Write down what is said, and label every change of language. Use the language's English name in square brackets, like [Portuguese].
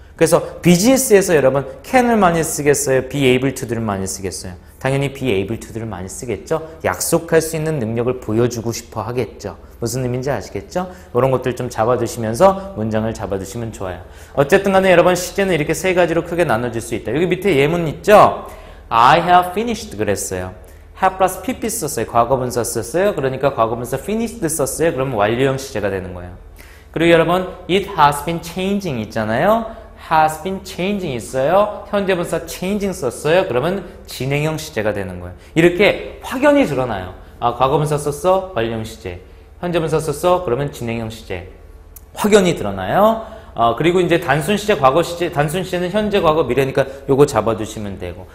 [Korean] 그래서 비즈니스에서 여러분 can을 많이 쓰겠어요? be able to를 많이 쓰겠어요? 당연히 be able to를 많이 쓰겠죠. 약속할 수 있는 능력을 보여주고 싶어 하겠죠. 무슨 의미인지 아시겠죠? 이런 것들 좀 잡아두시면서 문장을 잡아두시면 좋아요. 어쨌든 간에 여러분 시제는 이렇게 세 가지로 크게 나눠질 수 있다. 여기 밑에 예문 있죠? [English] I have finished [Korean] 그랬어요. have 플러스 pp 썼어요. 과거분사 썼어요. 그러니까 과거분사 finished 썼어요. 그러면 완료형 시제가 되는 거예요. 그리고 여러분 [English] it has been changing [Korean] 있잖아요. has been changing 있어요. 현재분사 changing 썼어요. 그러면 진행형 시제가 되는 거예요. 이렇게 확연히 드러나요. 과거분사 썼어? 완료형 시제. 현재분사 썼어? 그러면 진행형 시제. 확연히 드러나요. 그리고 이제 단순 시제, 과거 시제, 단순 시제는 현재, 과거, 미래니까 요거 잡아두시면 되고.